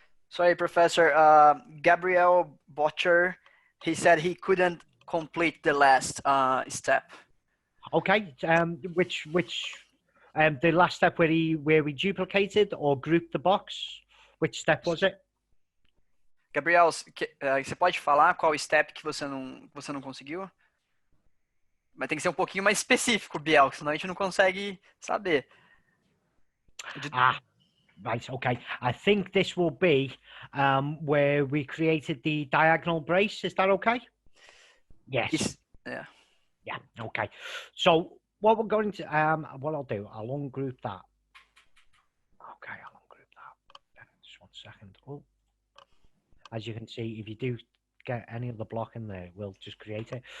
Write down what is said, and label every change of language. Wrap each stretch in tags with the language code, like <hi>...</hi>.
<en>Sorry, Professor. Gabriel Botcher, he said he couldn't complete the last step. Okay, which the last step where we duplicated or grouped the box, which step was it?</en> <pt>Gabriel, você pode falar qual step que você não conseguiu? Mas tem que ser um pouquinho mais específico, Biel, senão a gente não consegue saber.</pt> <en>Right, okay. I think this will be where we created the diagonal brace. Is that okay? Yes. Yeah. Yeah, okay. So what we're going to, what I'll do, I'll ungroup that. Okay, I'll ungroup that. Just 1 second. Oh. As you can see, if you do get any of the block in there, we'll just create it.</en>